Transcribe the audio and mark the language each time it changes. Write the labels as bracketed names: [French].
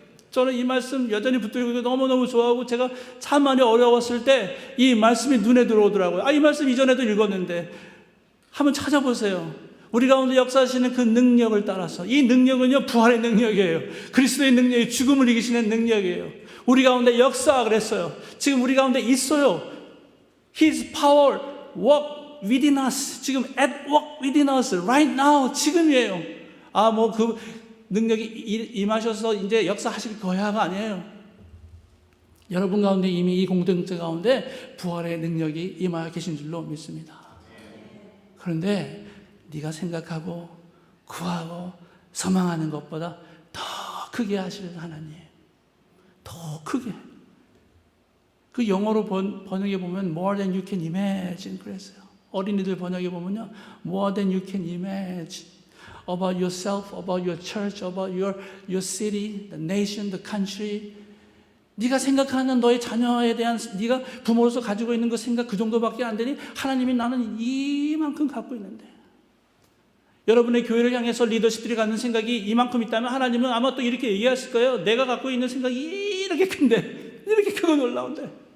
[Korean] 저는 이 말씀 여전히 붙들고 너무너무 좋아하고 제가 참 많이 어려웠을 때 이 말씀이 눈에 들어오더라고요. 이 말씀 이전에도 읽었는데 한번 찾아보세요. 우리 가운데 역사하시는 그 능력을 따라서, 이 능력은요, 부활의 능력이에요. 그리스도의 능력이 죽음을 이기시는 능력이에요. 우리 가운데 역사 그랬어요. 지금 우리 가운데 있어요. [English] His power work within us. [Korean] 지금 [English] at work within us right now. [Korean] 지금이에요. 그 능력이 임하셔서 이제 역사하실 거야가 아니에요. 여러분 가운데 이미 이 공동체 가운데 부활의 능력이 임하여 계신 줄로 믿습니다. 그런데 네가 생각하고 구하고 소망하는 것보다 더 크게 하시는 하나님, 더 크게. 그 영어로 번역해 보면 [English] more than you can imagine [Korean] 그랬어요. 어린이들 번역해 보면요, [English] more than you can imagine about yourself, about your church, about your city, the nation, the country. [Korean] 네가 생각하는 너의 자녀에 대한 네가 부모로서 가지고 있는 그 생각 그 정도밖에 안 되니 하나님이 나는 이만큼 갖고 있는데, 여러분의 교회를 향해서 리더십들이 갖는 생각이 이만큼 있다면 하나님은 아마 또 이렇게 얘기하실 거예요. 내가 갖고 있는 생각이 이렇게 큰데, 이렇게 크고 놀라운데.